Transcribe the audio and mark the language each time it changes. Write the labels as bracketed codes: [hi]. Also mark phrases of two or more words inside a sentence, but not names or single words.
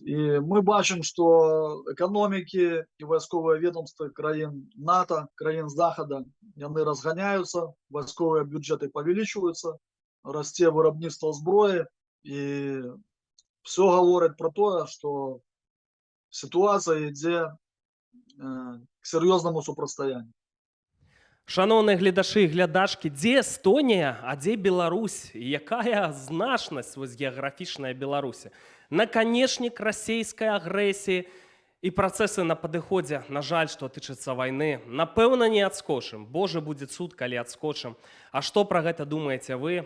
[uk] І ми бачимо, що економіки і військові відомства країн НАТО, країн Заходу, вони розганяються, військові бюджети повеличуються, росте виробництво зброї, і все говорить про те, що ситуація йде к серйозному супростоянню. Шановні глядачі і глядачки, [be] дзе Естонія, а дзе Беларусь? І якая значнасць вось геаграфічная Беларусі? Наканечнік расійскай агрэсіі і працэсы на падыходзе, на жаль, што тычыцца вайны, напэўна, не адскочым. Божа, будзе цуд, калі адскочым. А што пра гэта думаеце вы?